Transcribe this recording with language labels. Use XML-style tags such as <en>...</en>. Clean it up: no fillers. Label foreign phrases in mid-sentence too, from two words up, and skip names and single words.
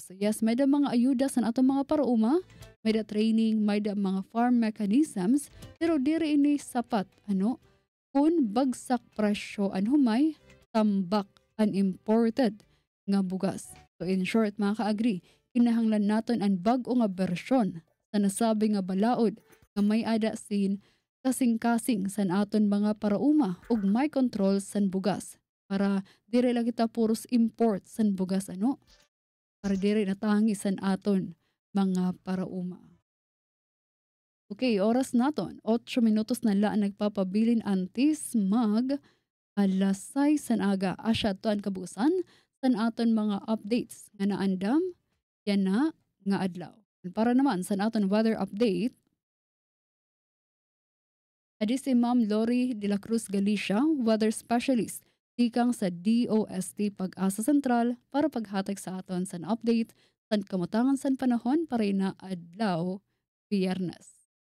<en>So yes,</en> <war>may da mga ayuda sa atong mga parauma, may da training, may da mga</war> <en>farm mechanisms,</en> <war>pero diri ini sapat kung bagsak presyo humay tambak ang imported nga bugas.</war> <en>So in short</en> <war>mga kaagri, kinahanglan naton ang bag-o nga bersyon sa nasabi nga balaod nga may ada sin kasing-kasing san aton mga parauma ug may control san bugas para dire lang kita puros import san bugas para dire natangi san aton mga parauma. Okay, oras naton 8 minutos na lang nagpapabilin antis mag alas 6 san aga asya to ang kabusan san aton mga updates nga naandam yan na nga adlaw. Para naman sa aton</war> <en>weather update,</en> <war>adi si Ma'am Lori de la Cruz Galicia,</war> <en>weather specialist,</en> <war>tikang sa DOST Pag-asa Sentral para paghatag sa aton sa update sa kamutangan sa panahon para ina adlaw Biyernes.</war>